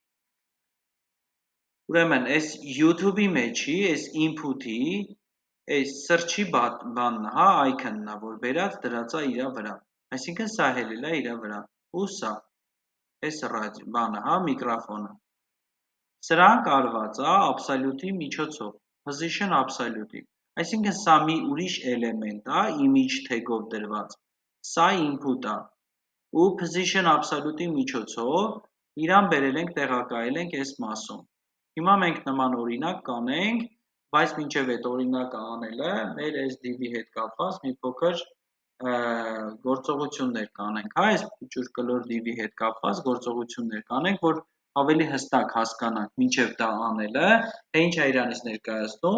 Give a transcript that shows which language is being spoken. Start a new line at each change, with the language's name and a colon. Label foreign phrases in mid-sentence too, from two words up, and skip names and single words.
Armenian: ուրեմն, այս YouTube-ի մեջի, այս input-ի, այս search-ի բանն հա, icon-ն է, որ բերած դրած է իրա վրա, այսինքն սա հելել է իրա վրա, ու սա, այս բանը, հա, միկրոֆոնը, սրան կարված է absolute-ի միջոցով,
English: position absolute-ի,
Armenian: այսինքն սա մի ուրիշ էլեմենտ է,
English: image tag-ով
Armenian: դրված, սա input է, ու
English: position absolute-ի
Armenian: միջոցով իրան բերել ենք, տեղակայել ենք այս մասում, հիմա մենք նման օրինակ կանենք, բայց մինչև այդ օրինակը անելը, մեր այս div-ի հետ կապված մի փոքր գործողություններ կանենք, հա, այս ճուրկլոր div-ի հետ կապված գործողություններ կանենք, որ ավելի հստակ հասկանանք մինչև դա անելը, թե ինչ է իրանից ներկայացնում